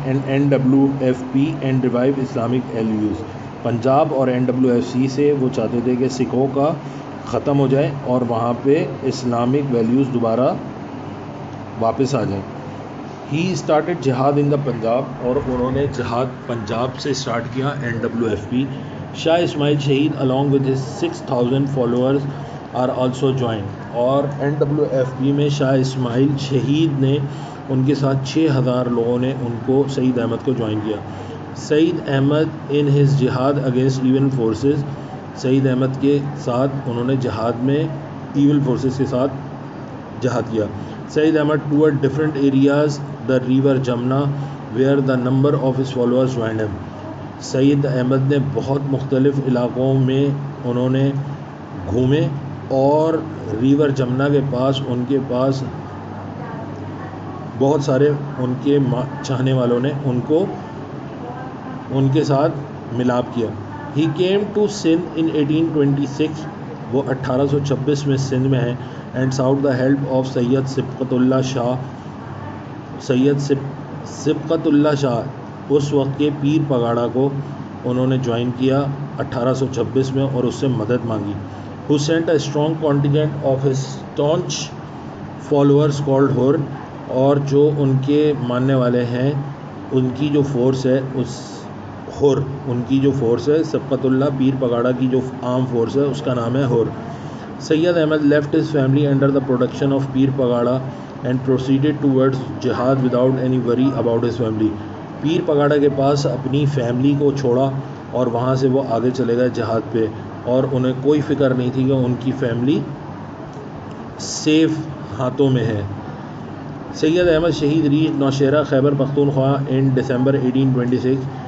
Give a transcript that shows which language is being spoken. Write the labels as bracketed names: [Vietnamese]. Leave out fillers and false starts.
[English] NWFP and revive Islamic values. [Urdu] Punjab اور NWFC سے وہ چاہتے تھے کہ سکھوں کا ختم ہو جائے اور وہاں پہ اسلامک ویلیوز دوبارہ واپس آ جائیں. [English] he started jihad in the Punjab, [Urdu] اور انہوں نے جہاد پنجاب سے اسٹارٹ کیا. [English] NWFP. Shah Ismail Shaheed along with his 6,000 followers are also joined. [Urdu] اور NWFP میں شاہ اسماعیل شہید نے ان کے ساتھ 6,000 لوگوں نے ان کو، سعید احمد کو جوائن کیا. [English] Saeed Ahmad in his jihad against even forces. [Urdu] سعید احمد کے ساتھ انہوں نے جہاد میں ایول فورسز کے ساتھ جہاد کیا. [English] Saeed Ahmad toward different areas the river Jamuna where the number of his followers joined him. [Urdu] سعید احمد نے بہت مختلف علاقوں میں انہوں نے گھومے، اور ریور جمنا کے پاس ان کے پاس بہت سارے ان کے چاہنے والوں نے ان کے ساتھ ملاپ کیا. [English] He came to Sindh in 1826. [Urdu] وہ 1826 میں سندھ میں ہیں. [English] And sought the help of Syed Sibghatullah Shah. [Urdu] سید سبقت اللہ شاہ اس وقت کے پیر پگاڑا کو انہوں نے جوائن کیا 1826 میں اور اس سے مدد مانگی. [English] who sent a strong contingent of his staunch followers called Hur. [Urdu] اور جو ان کے ماننے والے ہیں ان کی جو فورس ہے، اس ہر، ان کی جو فورس ہے سبقت اللہ پیر پگاڑا کی جو عام فورس ہے اس کا نام ہے ہر. [English] Syed Ahmad left his family under the protection of Pir Pagara and proceeded towards jihad without any worry about his family. [Urdu] پیر پگاڑا کے پاس اپنی فیملی کو چھوڑا اور وہاں سے وہ آگے چلے گئے جہاد پہ، اور انہیں کوئی فکر نہیں تھی کہ ان کی فیملی سیف ہاتھوں میں ہے. [English] Syed Ahmad Shaheed reach Nowshera Khyber Pakhtunkhwa in December 1826.